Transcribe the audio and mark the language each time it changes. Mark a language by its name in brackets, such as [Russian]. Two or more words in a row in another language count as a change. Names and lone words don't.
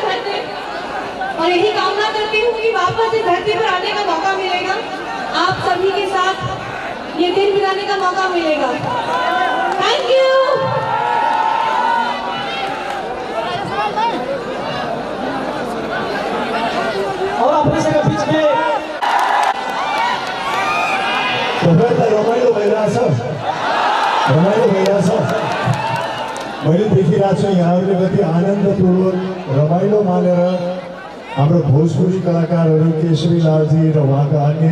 [Hindi] भर दे और यही कामना करती हूँ कि वापस इस धरती पर आने का मौका मिलेगा, आप सभी के साथ ये दिन बिताने का मौका मिलेगा। [English] Thank you. [Hindi] और अपने से बीच में [Nepali] रमाइलो भइरहेछ मैले देखिरहेको छु यहाँहरूले कति आनन्दपूर्वक रमाइलो मानेर हाम्रो भोजपुरी कलाकारहरू केशरी लालजी र उहाँका अन्य